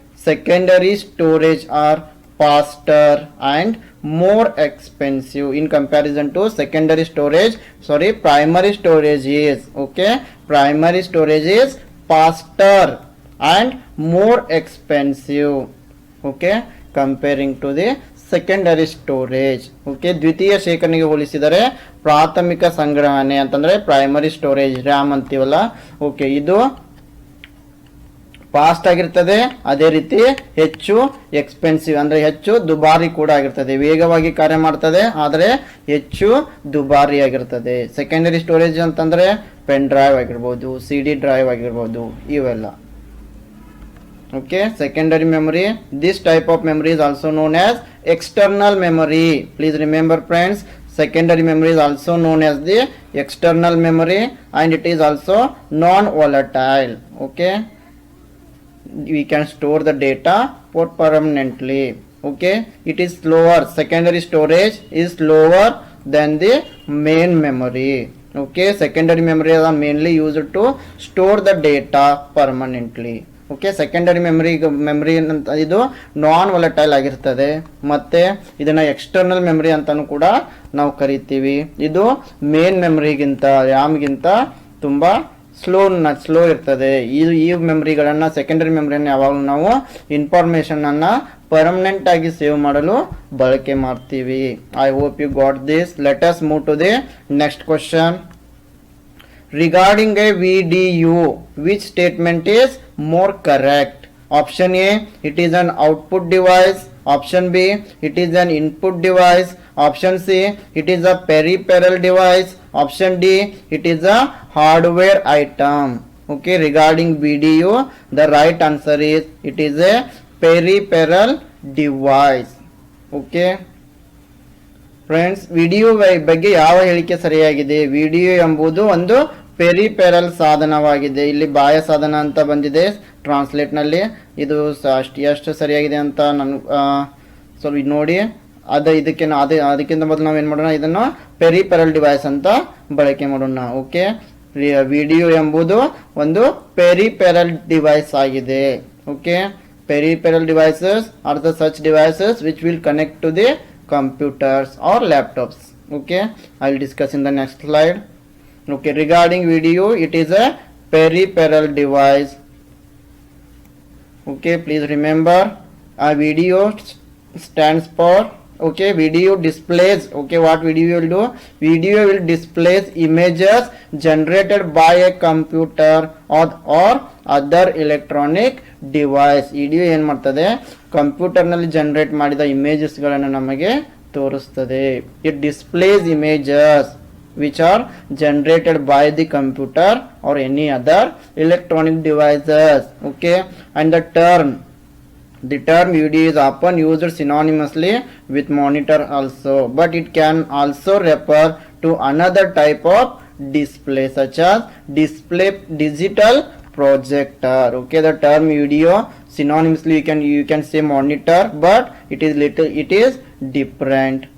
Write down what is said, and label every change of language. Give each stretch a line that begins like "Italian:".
English: Secondary storage are faster and more expensive in comparison to secondary storage. Sorry, primary storage is, okay, primary storage is faster and more expensive. Okay, comparing to the secondary storage.
Kannada: Okay, ದ್ವಿತೀಯ ಶೇಖರಣೆಗೆ ಹೋಲಿಸಿದರೆ ಪ್ರಾಥಮಿಕ ಸಂಗ್ರಹಣೆ ಅಂತಂದ್ರೆ primary storage RAM ಅಂತೀವಲ್ಲ, okay, ಇದು fast ಆಗಿರ್ತದೆ, ಅದೇ ರೀತಿ ಹೆಚ್ಚು ಎಕ್ಸ್ಪೆನ್ಸಿವ್ ಅಂದ್ರೆ ಹೆಚ್ಚು ದುಬಾರಿ ಕೂಡ ಆಗಿರ್ತದೆ. ವೇಗವಾಗಿ ಕಾರ್ಯ ಮಾಡ್ತದೆ ಆದರೆ ಹೆಚ್ಚು ದುಬಾರಿ ಆಗಿರ್ತದೆ. ಸೆಕೆಂಡರಿ ಸ್ಟೋರೇಜ್ ಅಂತಂದ್ರೆ ಪೆನ್ ಡ್ರೈವ್ ಆಗಿರ್ಬೋದು, CD ಡ್ರೈವ್ ಆಗಿರ್ಬೋದು, ಇವೆಲ್ಲ.
English: Okay, secondary memory. This type of memory is also known as external memory. Please remember friends, secondary memory is also known as the external memory, and it is also non-volatile. Okay, we can store the data for permanently. Okay, it is slower. Secondary storage is slower than the main memory. Okay, secondary memory are mainly used to store the data permanently.
Kannada: Okay, secondary memory ಅಂತ ಇದು ನಾನ್ volatile ಆಗಿರ್ತದೆ, ಮತ್ತೆ ಇದನ್ನ external memory ಅಂತಾನು ಕೂಡ ನಾವು ಕರಿತೀವಿ. ಇದು ಮೇನ್ ಮೆಮರಿಗಿಂತ ರ್ಯಾಮ್ಗಿಂತ ತುಂಬಾ ಸ್ಲೋ ಇರ್ತದೆ. ಈ ಮೆಮ್ರಿಗಳನ್ನು ಸೆಕೆಂಡರಿ ಮೆಮ್ರಿಯನ್ನು ಯಾವಾಗಲೂ ನಾವು ಇನ್ಫಾರ್ಮೇಷನನ್ನು ಪರ್ಮನೆಂಟ್ ಆಗಿ ಸೇವ್ ಮಾಡಲು ಬಳಕೆ ಮಾಡ್ತೀವಿ.
English: I hope you got this. Let us move to the next question. Regarding a VDU, which statement is more correct? Option A, it is an output device. Option B, it is an input device. Option C, it is a peripheral device. Option D, it is a hardware item. Okay, regarding VDU, the right answer is it is a peripheral device. Okay.
Kannada: Friends, video ಬಗ್ಗೆ ಯಾವ ಹೇಳಿಕೆ ಸರಿಯಾಗಿದೆ? Video ಎಂಬುದು ಒಂದು peripheral ಸಾಧನವಾಗಿದೆ. ಇಲ್ಲಿ ಬಾಹ್ಯ ಸಾಧನ ಅಂತ ಬಂದಿದೆ ಟ್ರಾನ್ಸ್ಲೇಟ್ನಲ್ಲಿ. ಇದು ಎಷ್ಟು ಸರಿಯಾಗಿದೆ ಅಂತ ನನಗೆ ಸ್ವಲ್ಪ ನೋಡಿ. ಅದಕ್ಕಿಂತ ಮೊದಲು ನಾವು ಏನು ಮಾಡೋಣ, ಇದನ್ನು ಪೆರಿಪೆರಲ್ ಡಿವೈಸ್ ಅಂತ ಬಳಕೆ ಮಾಡೋಣ. ಓಕೆ, ವಿಡಿಯೋ ಎಂಬುದು ಒಂದು ಪೆರಿಪೆರಲ್ ಡಿವೈಸ್ ಆಗಿದೆ.
English: Okay, peripheral devices are the such devices which will connect to the computers or laptops. Okay, I will discuss in the next slide. Okay, regarding video, it is a peripheral device. Okay, please remember a video stands for, okay, video displays. Okay, what video will do? Video will displays images generated by a computer or other electronic device.
Kannada: Video ಏನು ಮಾಡ್ತದೆ, ಕಂಪ್ಯೂಟರ್ನಲ್ಲಿ generate ಮಾಡಿದ ಇಮೇಜಸ್ಗಳನ್ನು ನಮಗೆ ತೋರಿಸ್ತದೆ.
English: It displays images which are generated by the computer or any other electronic devices. Okay, and the term video is often used synonymously with monitor also, but it can also refer to another type of display such as display digital projector. Okay, the term video synonymously you can say monitor, but it is different.